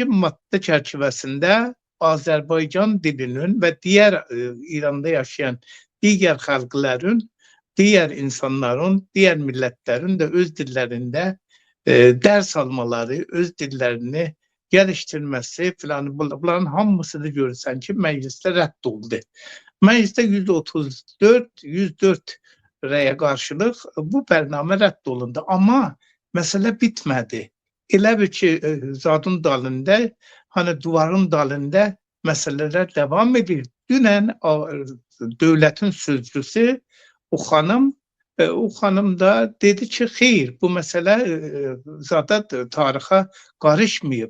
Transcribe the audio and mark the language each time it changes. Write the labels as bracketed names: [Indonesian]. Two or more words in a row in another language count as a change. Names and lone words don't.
[Turkish] madde çerçevesinde Azerbaycan dilinin ve diğer İran'da yaşayan diğer halkların, diğer insanların, diğer milletlerin de öz dillerinde ders almaları, öz dillerini geliştirmesi falan bunların [Azerbaijani] hamısını görürsen [Turkish] ki mecliste reddoldu. [Azerbaijani] Mecliste %34 rəyə qarşılıq bu bərnamə rədd olundu. Amma məsələ bitmədi. Elə bir ki, zadın dalında, hani duvarın dalında məsələlər devam edir. Dünən dövlətin sözcüsü o xanım da dedi ki, xeyr, bu məsələ zaten tarixə qarışmayıb.